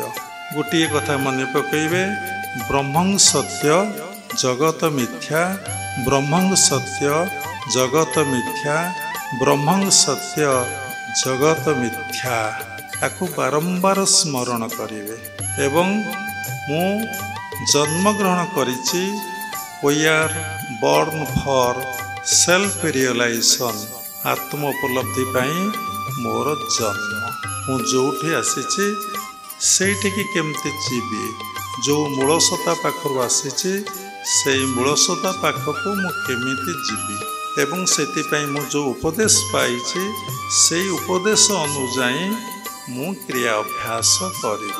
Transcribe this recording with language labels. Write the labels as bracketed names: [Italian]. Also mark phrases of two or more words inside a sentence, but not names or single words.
[Odia] ଗୋଟିଏ କଥା ମନେ ପକାଇବେ, [Sanskrit] ब्रह्मं सत्य जगत मिथ्या, ब्रह्मं सत्य जगत मिथ्या, ब्रह्मं सत्य जगत मिथ्या। [Odia] ତାକୁ ବାରମ୍ବାର ସ୍ମରଣ କରିବେ ଏବଂ ମୁଁ ଜନ୍ମଗ୍ରହଣ କରିଛି, [English] we are born for self realization [Odia] ଆତ୍ମ ଉପଲବ୍ଧି ପାଇଁ ମୋର ଜନ୍ମ। ମୁଁ ଯେଉଁଠି ଆସିଛି ସେଇଠିକି କେମିତି ଯିବି, ଯେଉଁ ମୂଳସତା ପାଖରୁ ଆସିଛି ସେଇ ମୂଳସତା ପାଖକୁ ମୁଁ କେମିତି ଯିବି ଏବଂ ସେଥିପାଇଁ ମୁଁ ଯେଉଁ ଉପଦେଶ ପାଇଛି ସେଇ ଉପଦେଶ ଅନୁଯାୟୀ ମୁଁ କ୍ରିୟା ଅଭ୍ୟାସ କରିବି।